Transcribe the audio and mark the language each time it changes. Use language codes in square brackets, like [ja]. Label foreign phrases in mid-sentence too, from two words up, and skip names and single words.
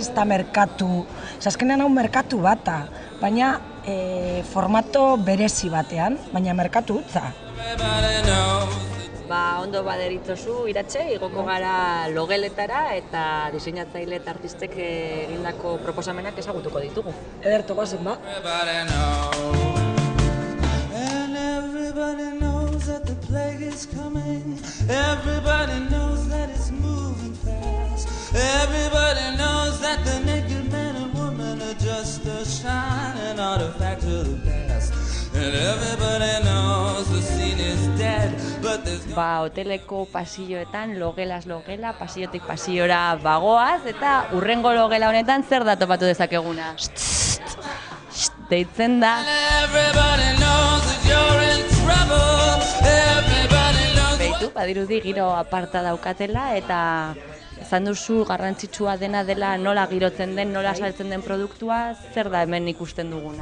[eu] Ez da merkatu, azkenean hau merkatu bata, baina formato berezi batean, baina merkatu hutsa. Ondo baderitzozu, Iratxe, igoko gara logeletara eta diseinatzaile eta artistek egindako proposamenak ezagutuko ditugu. Ederto goazen, ba? [en] Everybody knows that the plague is coming. Everybody knows that it's moving fast. Everybody knows that the naked man and woman are just a shining artifact of the past. And everybody knows the scene is dead, but there's [eu] hoteleko pasilloetan logelaz logela, pasillotik pasillora bagoaz eta hurrengo logela honetan zer da topatu dezakeguna? Deitzen da. Beitu, badirudi giro aparta daukatela eta esan duzu garrantzitsua dena dela nola girotzen den, nola saltzen den produktua, zer da hemen ikusten duguna?